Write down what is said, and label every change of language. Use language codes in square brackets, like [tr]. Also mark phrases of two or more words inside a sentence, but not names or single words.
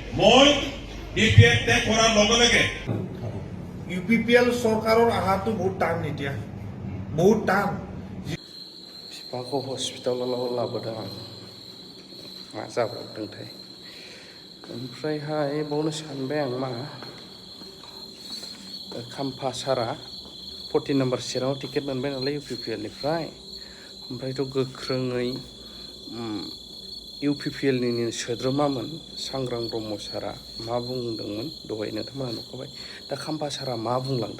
[as] মই BPF ত্যাগ কৰাৰ লগে লগে UPPL চৰকাৰৰ আহাটো বহুত টান এতিয়া বহুত টান [brx] बिफाखौ हस्पिटालाव लाबोदों आं मा जाब्रबदोंथाय ओमफ्रायहाय बावनो सानबाय आं मा खाम्फा सारा 14 नम्बर सिटआव टिकेट मोनबाय नालाय UPPL-निफ्राय ओमफ्रायथ' गोख्रोङै UPPL-नि सोद्रोमामोन सांग्रां ब्रह्म सारा मा बुंदोंमोन दहाय नोंथांमोना नुखाबाय दा खाम्फा सारा मा बुंलांदों